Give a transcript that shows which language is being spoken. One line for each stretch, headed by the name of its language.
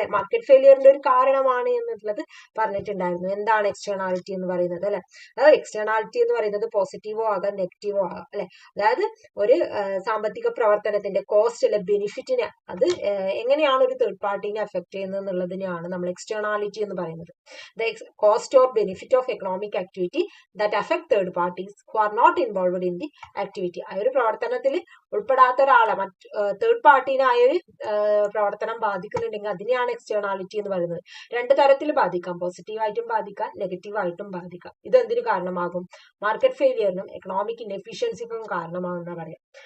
Malayalam: അല്ലെ, മാർക്കറ്റ് ഫെയിലിയറിന്റെ ഒരു കാരണമാണ് എന്നുള്ളത് പറഞ്ഞിട്ടുണ്ടായിരുന്നു. എന്താണ് എക്സ്റ്റേണാലിറ്റി എന്ന് പറയുന്നത്? അല്ലെ, അതായത് എക്സ്റ്റേണാലിറ്റി എന്ന് പറയുന്നത് പോസിറ്റീവോ ആകാം നെഗറ്റീവോ ആകാം. അല്ലെ, അതായത് ഒരു സാമ്പത്തിക പ്രവർത്തനത്തിന്റെ കോസ്റ്റ് അല്ലെ ബെനിഫിറ്റിനെ അത് എങ്ങനെയാണ് ഒരു തേർഡ് പാർട്ടിനെ അഫക്ട് ചെയ്യുന്നത് എന്നുള്ളതിനെയാണ് നമ്മൾ എക്സ്റ്റേണാലിറ്റി എന്ന് പറയുന്നത്.
English: The cost or benefit of economic activity that affect third parties who are not involved in the activity.
Malayalam: ആ ഒരു പ്രവർത്തനത്തിൽ ഉൾപ്പെടാത്ത ഒരാളെ തേർഡ് പാർട്ടീനായ ഒരു പ്രവർത്തനം ബാധിക്കുന്നുണ്ടെങ്കിൽ അതിനെയാണ് എക്സ്റ്റേണാലിറ്റി എന്ന് പറയുന്നത്. രണ്ട് തരത്തിൽ ബാധിക്കാം, പോസിറ്റീവായിട്ടും ബാധിക്കാം, നെഗറ്റീവായിട്ടും ബാധിക്കാം. ഇത് എന്തിനു കാരണമാകും? മാർക്കറ്റ് ഫെയിലിയറിനും എക്കണോമിക് ഇൻഎഫിഷ്യൻസിക്കും കാരണമാകുന്ന പറയാം.